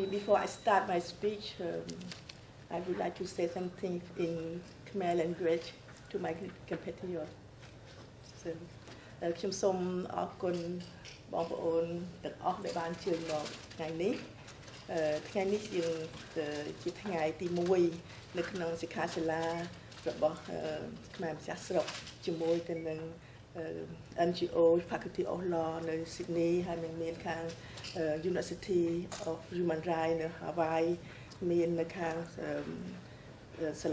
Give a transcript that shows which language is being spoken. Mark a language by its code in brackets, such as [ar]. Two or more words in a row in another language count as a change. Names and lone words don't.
[en] Before I start my speech, I would like to say something in Khmer language to my compatriots. So, [km] ខ្ញុំសូមអរគុណបងប្អូនទាំងអស់ដែលបានជើញមកថ្ងៃនេះថ្ងៃនេះជាថ្ងៃទី1នៅក្នុងសិក្ខាសាលារបស់ខ្មែរម្ចាស់ស្រុកជាមួយទៅនឹង NGO Faculty of Law នៅ Sydney ហើយមានខាង University of Human Rights នៅ Hawaii មាននៅខាងសា